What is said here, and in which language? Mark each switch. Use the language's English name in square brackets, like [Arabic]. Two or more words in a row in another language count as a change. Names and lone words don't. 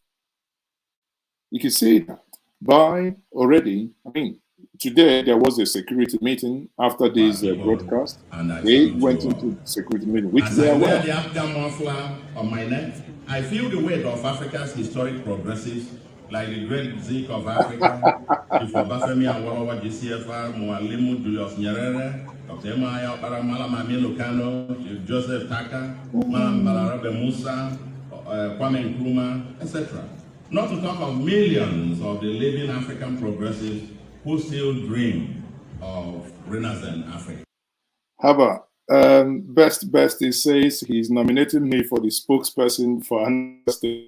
[English] You can see that by already, today there was a security meeting after this broadcast. They went into security meeting, which they are well. The Afghan muffler on my neck, I feel the weight of Africa's historic progressives, like the great Zik of Africa, Chief Obafemi Awolowo GCFR, Mwalimu Julius Nyerere, Dr. Emaya Okpara, Malam Aminu Kano, Chief Joseph Taka, Malam Balarabe Musa, Kwame Nkrumah, etc. Not to talk of millions of the living African progressives who still dream of Renaissance Africa. Haba, Best, he says he's nominating me for the spokesperson for another state.